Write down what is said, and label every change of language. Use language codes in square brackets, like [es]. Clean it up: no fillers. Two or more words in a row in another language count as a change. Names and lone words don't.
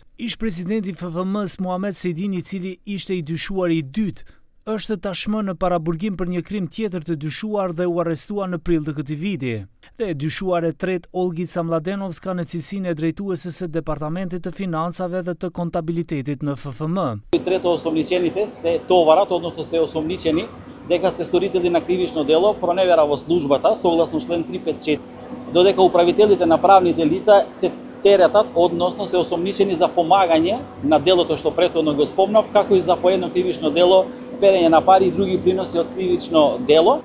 [sq] Ish presidenti FFM-s Muhamet Sejdini, i cili ishte i dyshuari i dytë, është tashmë në paraburgim për një krim tjetër të dyshuar dhe u arrestua në prill të këtij viti. Dhe dyshuar e tretë Olgica Mladenovska në cilësinë e drejtueses së Departamentit të Financave dhe të Kontabilitetit në FFM. [mk] Трето осомничените се товарат, односно се осомничени дека се сторители на кривично дело проневера во службата согласно член 354, додека управителите на правните лица се теретат, односно се осомничени за помагање на делото што претходно го спомнав, како и за поедно кривично дело перење на пари и други приноси од кривично дело.